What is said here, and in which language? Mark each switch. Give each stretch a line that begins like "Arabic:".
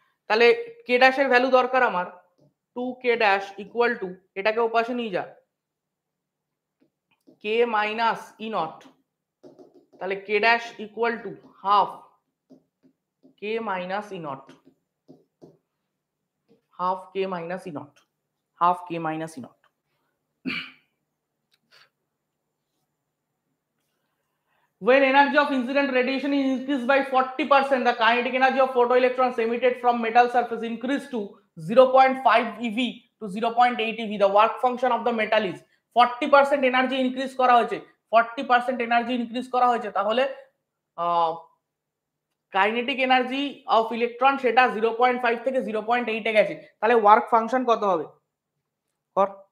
Bangla: তাহলে কে ড্যাশের ভ্যালু দরকার আমার 2 কে ড্যাশ ইকুয়াল টু, এটাকে ওপাশে নিয়ে যা, কে মাইনাস ই নট, তাহলে কে dash equal to half K minus E not, half K minus E not, half K minus E not.
English: When energy of incident radiation is increased by 40%, the kinetic energy of photoelectrons emitted from metal surface increased to 0.5 eV to 0.8 eV. The work function of the metal is
Bangla: 40% energy increase করা হয়েছে, 40% energy increase করা হয়েছে, তাহলে kinetic energy of electron সেটা 0.5 থেকে 0.8 এ গেছে, তাহলে work function কত হবে কর।